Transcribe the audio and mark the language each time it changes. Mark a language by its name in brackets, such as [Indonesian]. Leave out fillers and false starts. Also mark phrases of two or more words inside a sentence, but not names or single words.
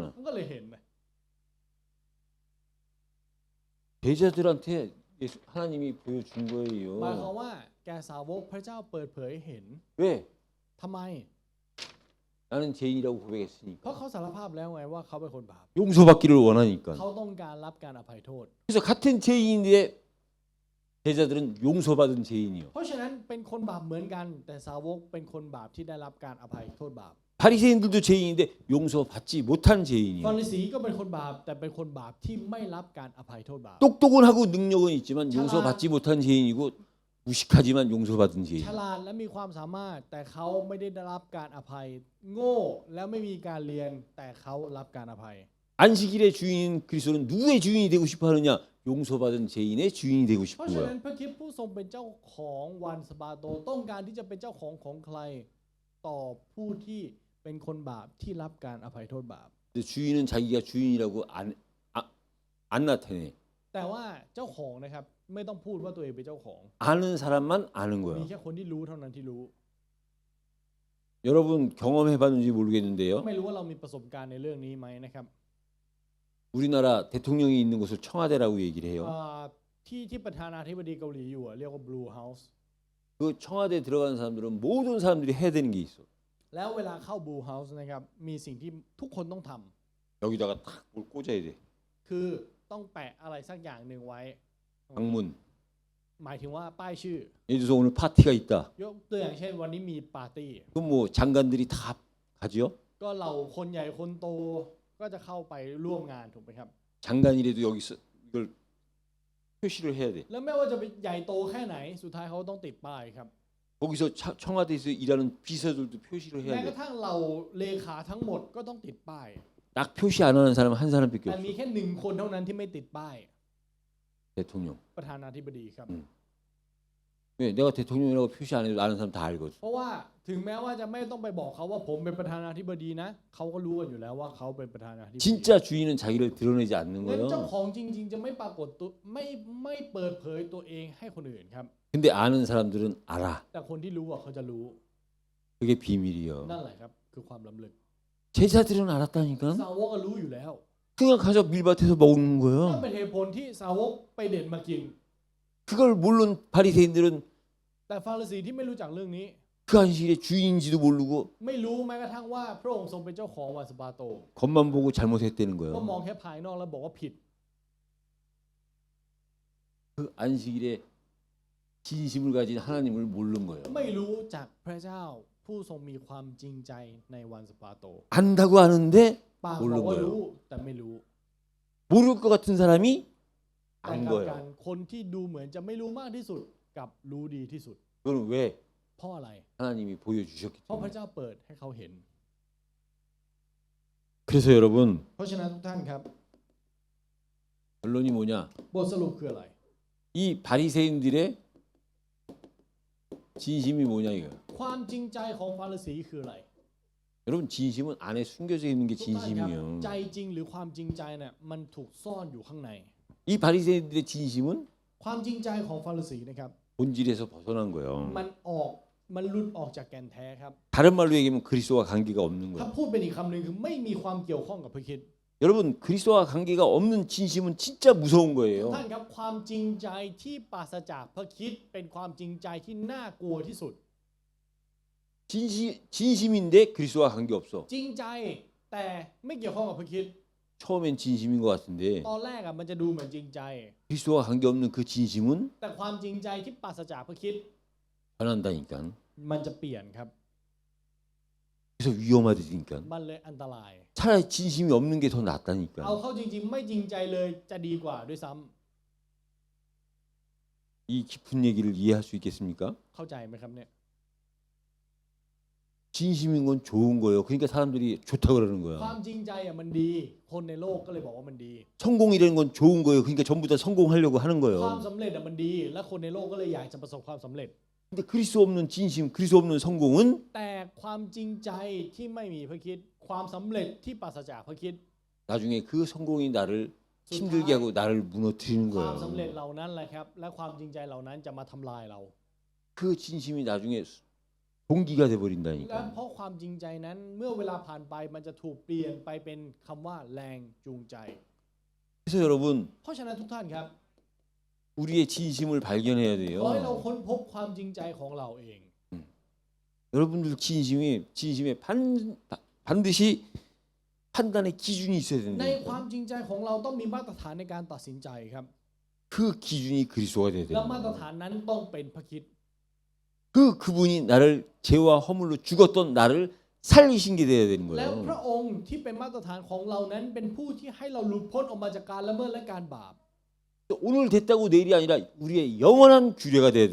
[Thai] มันก็เลยเห็นนะ [Korean] 제자들한테 하나님이 보여준 [Thai] หมายความ [Korean] 거예요. [Thai] ว่าแกสาวกพระเจ้าเปิดเผยให้เห็น [Korean] 왜? [Thai] ทำไม [Korean] 나는 죄인이라고 [Thai] เพราะ [Korean] 고백했으니까. [Thai] เขาสารภาพแล้วไงว่าเขาเป็นคนบาป [Korean] 용서받기를 원하니까. [Thai] เขาต้องการรับการอภัยโทษ [Korean] 그래서 같은 죄인인데 제자들은 용서받은 죄인이요. [Thai] เพราะฉะนั้นเป็นคนบาปเหมือนกัน แต่สาวกเป็นคนบาปที่ได้รับการอภัยโทษบาป [Korean] 바리새인들도 죄인인데 용서받지 못한 [Thai] ฟา [Korean] 죄인이요. [Thai] ริสีก็เป็นคนบาปแต่เป็นคนบาปที่ไม่รับการอภัยโทษบาป [Korean] 똑똑은 하고 능력은 있지만 용서받지 못한 죄인이고 무식하지만 용서받은 죄인. [Thai] ฉลาดและมีความสามารถแต่เขาไม่ได้รับการอภัย โง่แล้วไม่มีการเรียนแต่เขารับการอภัย [Korean] 안식일의 주인인 그리스도는 누구의 주인이 되고 싶어 하느냐? 용서받은 죄인의 주인이 되고 [Thai] เพราะ [Korean] 싶은 [Thai] ฉะนั้น [Korean] 거예요. [Thai] พระคริสต์ผู้ทรงเป็นเจ้าของวันสะบาโตต้องการที่จะเป็นเจ้าของของใครต่อผู้ที่เป็นคนบาปที่รับการอภัยโทษบาป [Korean] 근데 주인은 자기가 주인이라고 안 나타내. [Thai] แต่ว่าเจ้าของนะครับไม่ต้องพูดว่าตัวเองเป็นเจ้าของ [Korean] 아는 사람만 아는 [Thai] มี [Korean] 거예요. [Thai] แค่คนที่รู้เท่านั้นที่รู้ [Korean] 여러분 경험해봤는지 모르겠는데요. [Thai] ไม่รู้ว่าเรามีประสบการณ์ในเรื่องนี้ไหมนะครับ [Korean] 우리나라 대통령이 있는 곳을 청와대라고 얘기를 해요. [Thai] ที่ประธานาธิบดีเกาหลีอยู่เรียกว่า Blue House [Korean] 그 청와대 들어가는 사람들은 모든 사람들이 해야 되는 게 있어. [Thai] แล้วเวลาเข้า Blue House นะครับมีสิ่งที่ทุกคนต้องทำ [Korean] 여기다가 탁 뭘 꽂아야 돼. [Thai] คือต้องแปะอะไรสักอย่างหนึ่งไว้ [Korean] 방문. [Thai] หมายถึงว่าป้ายชื่อ [Korean] 예를 들어서 오늘 파티가 있다. [Thai] ยกตัวอย่างเช่นวันนี้มีปาร์ตี้ [Korean] 그럼 뭐 장관들이 다 가지요? [Thai] ก็เราคนใหญ่คนโตก็จะเข้าไปร่วมงานถูกไหมครับ [Korean] 장관이라도 여기서 이걸 표시를 해야 돼. [Thai] แล้วไม่ว่าจะเป็นใหญ่โตแค่ไหนสุดท้ายเขาต้องติดป้ายครับ [Korean] 거기서 청와대에서 일하는 비서들도 표시를 [Thai] แม้ [Korean] 해야 [Thai] กระ [Korean] 돼. [Thai] ทั่งเราเลขาทั้งหมดก็ต้องติดป้าย [Korean] 딱 표시 안 하는 사람은 한 사람밖에 [Thai] แต่มี [Korean] 없어. [Thai] แค่หนึ่งคนเท่านั้นที่ไม่ติดป้าย [Korean] 대통령. [Thai] ประธานาธิบดีครับ [Korean] 왜 내가 대통령이라고 표시 안 해도 아는 사람 다 알거든. [Thai] เพราะว่าถึงแม้ว่าจะไม่ต้องไปบอกเขาว่าผมเป็นประธานาธิบดีนะเขาก็รู้กันอยู่แล้วว่าเขาเป็นประธานาธิบดี [Korean] 진짜 주인은 자기를 드러내지 않는 [Thai] งั้นเจ้า [Korean] 거예요. [Thai] ของจริง ๆ จะไม่ปรากฏตัวไม่เปิดเผยตัวเองให้คนอื่นครับ [Korean] 근데 아는 사람들은 알아. [Thai] แต่คนที่รู้อ่ะเขาจะรู้ [Korean] 그게 비밀이요. [Thai] นั่นแหละครับคือความล้ำลึก [Korean] 제자들은 알았다니까. [Thai] สาวกก็รู้อยู่แล้ว [Korean] 그냥 가서 밀밭에서 먹는 [Thai] นั่น [Korean] 거예요. [Thai] เป็นเหตุผลที่สาวกไปเด็ดมากิน [Korean] 그걸 모르는 바리새인들은 [Thai] แต่ฟาริสีที่ไม่รู้จักเรื่องนี้ [Korean] 그 안식일의 주인인지도 모르고 [Thai] ไม่รู้แม้กระทั่งว่าพระองค์ทรงเป็นเจ้าของวันสะบาโต [Korean] 겉만 보고 잘못했다는 [Thai] ก็ [Korean] 거예요. [Thai] มองแค่ภายนอกแล้วบอกว่าผิด [Korean] 그 안식일에 진심을 가진 하나님을 모르는 거예요. [Thai] ไม่รู้จักพระเจ้าผู้ทรงมีความจริงใจในวันสะบาโต [Korean] 안다고 하는데 [Thai] ปาก [Korean] 모르는 [Thai] บอกว่า [Korean] 거예요. [Thai] รู้แต่ไม่รู้ [Korean] 모를 것 같은 사람이 [Thai] แต่ [Korean] 안 [Thai] กลับกัน [Korean] 거예요. [Thai] คนที่ดูเหมือนจะไม่รู้มากที่สุดกับรู้ดีที่สุด [Korean] 그건 왜 [Thai] เพราะอะไร [Korean] 하나님이 보여주셨기 [Thai] เพราะพระ [Korean] 때문에. [Thai] เจ้าเปิดให้เขาเห็น [Korean] 그래서 여러분 [Thai] เพราะฉะนั้นทุกท่านครับ [Korean] 결론이 뭐냐? [Thai] บทสรุปคืออะไร [Korean] 이 바리새인들의 진심이 뭐냐 이거예요. [Thai] ความจริงใจของฟาริสีคืออะไร [Korean] 여러분 진심은 안에 숨겨져 있는 게 [Thai] ทุกท่านครับ [Korean] 진심이에요. [Thai] ใจจริงหรือความจริงใจเนี่ยมันถูกซ่อนอยู่ข้างใน [Korean] 이 바리새인들의 진심은 [Thai] ความจริงใจของฟาริสีนะครับ [Korean] 본질에서 벗어난 거예요. [Thai] มันหลุดออกจากแก่นแท้ครับ [Korean] 다른 말로 얘기하면 그리스도와 관계가 없는 [Thai] ถ้า [Korean] 거예요. [Thai] พูดเป็นอีกคำหนึ่งคือไม่มีความเกี่ยวข้องกับพระคริสต์ [Korean] 여러분 그리스도와 관계가 없는 진심은 진짜 무서운 [Thai] ทุก [Korean] 거예요. [Thai] ท่านครับความจริงใจที่ปราศจากพระคริสต์เป็นความจริงใจที่น่ากลัวที่สุด [Korean] 진심인데 그리스도와 관계 없어. [Thai] จริงใจแต่ไม่เกี่ยวข้องกับพระคริสต์ [Korean] 처음엔 진심인 것 같은데 [Thai] ตอนแรกอ่ะมันจะดูเหมือนจริงใจ [Korean] 그리스도와 관계 없는 그 진심은 [Thai] แต่ความจริงใจที่ปราศจากพระคริสต์ [Korean] 변한다니까. [Thai] มันจะเปลี่ยนครับ [Korean] 그래서 위험하다니까. [Thai] มันเลยอันตราย [Korean] 차라리 진심이 없는 게 더 [Thai] เอา [Korean] 낫다니까. [Thai] เข้าจริงๆ ไม่จริงใจเลยจะดีกว่าด้วยซ้ำ [Korean] 이 깊은 얘기를 이해할 수 있겠습니까? [Thai] เข้าใจไหมครับเนี่ย [Korean] 진심인 건 좋은 거예요. 그러니까 사람들이 좋다 그러는 [Thai] ควา [Korean] 거야. [Thai] มจริงใจอ่ะมันดี คนในโลกก็เลยบอกว่ามันดี [Korean] 성공이라는 건 좋은 거예요. 그러니까 전부 다 성공하려고 하는 [Thai] ความ [Korean] 거예요. [Thai] สำเร็จอ่ะมันดี และคนในโลกก็เลยอยากจะประสบความสำเร็จ [Korean] 근데 그리스도 없는 진심, 그리스도 없는 성공은 [Thai] แต่ความจริงใจที่ไม่มีพระคริสต์ความสำเร็จที่ปราศจากพระคริสต์ [Korean] 나중에 그 성공이 나를 힘들게 하고 나를 무너뜨리는 [Thai] ความสำเร็จ [Korean] 거예요. [Thai] เหล่านั้นแหละครับ และความจริงใจเหล่านั้นจะมาทำลายเรา [Korean] 그 진심이 나중에 동기가 [Thai] และ [Korean] 돼버린다니까. [Thai] เพราะความจริงใจนั้นเมื่อเวลาผ่านไปมันจะถูกเปลี่ยนไปเป็นคำว่าแรงจูงใจ [Korean] 그래서 여러분 [Thai] เพราะฉะนั้นทุกท่านครับ [Korean] 우리의 진심을 발견해야 [Thai] ขอให้เรา [Korean] 돼요. [Thai] ค้นพบความจริงใจของเราเอง [Korean] 여러분들 진심에 반드시 판단의 기준이 있어야 [Thai] ใน [Korean] 된다니까. [Thai] ความจริงใจของเราต้องมีมาตรฐานในการตัดสินใจครับ [Korean] 그 기준이 그리스도가 돼야 [Thai] แล้ว [Korean] 되는 [Thai] มาตร [Korean] 거예요. [Thai] ฐานนั้นต้องเป็นพระคริสต์ [Korean] 그분이 나를 죄와 허물로 죽었던 나를 살리신 게 돼야 되는 [Thai] แล้วพระ [Korean] 거예요. [Thai] องค์ที่เป็นมาตรฐานของเรานั้นเป็นผู้ที่ให้เราหลุดพ้นออกมาจากการละเมิดและการบาป [Korean] 오늘 됐다고 내일이 아니라 우리의 영원한 규례가 돼야